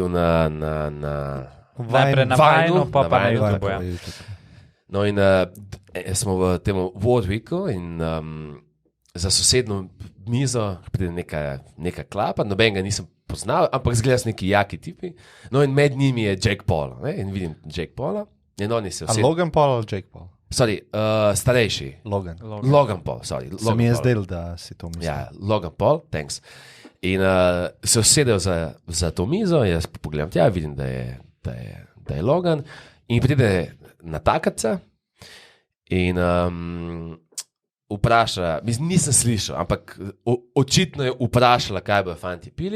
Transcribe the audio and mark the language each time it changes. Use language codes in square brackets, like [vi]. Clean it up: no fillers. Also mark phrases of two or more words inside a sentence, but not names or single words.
[sl] najprej na Vajnu, pa na YouTube. No in smo v tem Warwicku in za sosedno mizo pride neka klapa, noben ga nisem poznal, ampak zgleda so neki jaki tipi. No in med njimi je Jake Paul, in vidim Jake Paula. Logan Paul ali Jake Paul? Sorry, starejši. Logan Paul, sorry. Se mi je zdel, da si to mislil. Ja, Logan Paul, thanks. In se usedel za to mizo, jaz pogledam tja, vidim, da je Logan in pride na takaca in vpraša, nisem slišal, ampak očitno je vprašala, kaj bojo fanti pili.